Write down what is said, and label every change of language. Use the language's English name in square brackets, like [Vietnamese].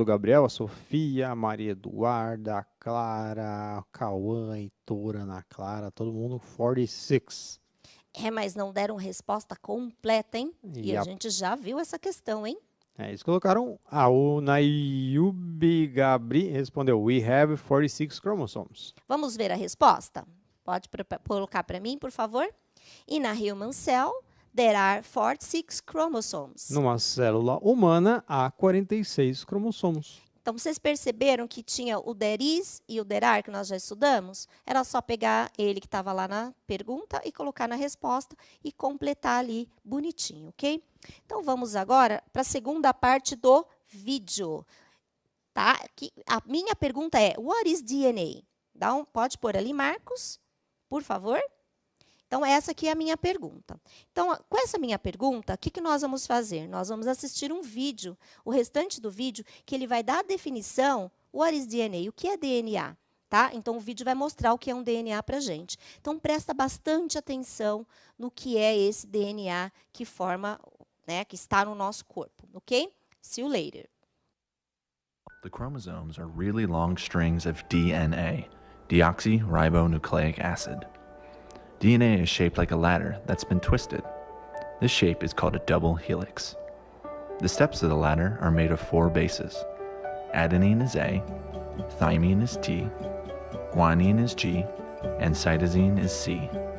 [Portuguese] O Gabriel, a Sofia, a Maria Eduarda, a Clara, a Cauã, a Heitora, a Ana Clara, todo mundo 46. Mas não deram resposta completa, hein? E a gente já viu essa questão, hein? Eles colocaram... o Nayubi Gabri respondeu, [English] we have 46 chromosomes. [Portuguese] Vamos ver a resposta? Pode colocar para mim, por favor? [English] In a human cell, there are 46 chromosomes. [Portuguese] Numa célula humana, há 46 cromossomos. Então, vocês perceberam que tinha o [English] there is [Portuguese] e o [English] there are, [Portuguese] que nós já estudamos? Era só pegar ele que estava lá na pergunta e colocar na resposta e completar ali bonitinho, ok? Então, vamos agora para a segunda parte do vídeo. Tá? A minha pergunta é, [English] what is DNA? [Portuguese] Pode pôr ali, Marcos, por favor? Então, essa aqui é a minha pergunta. Então, com essa minha pergunta, o que nós vamos fazer? Nós vamos assistir um vídeo, o restante do vídeo, que ele vai dar a definição, [English] what is DNA? [Portuguese] O que é DNA? Tá? Então, o vídeo vai mostrar o que é um DNA para a gente. Então, presta bastante atenção no que é esse DNA que forma, né, que está no nosso corpo, ok? [English] See you later. The chromosomes are really long strings of DNA, deoxyribonucleic acid. DNA is shaped like a ladder that's been twisted. This shape is called a double helix. The steps of the ladder are made of 4 bases. Adenine is A, thymine is T, guanine is G, and cytosine is C.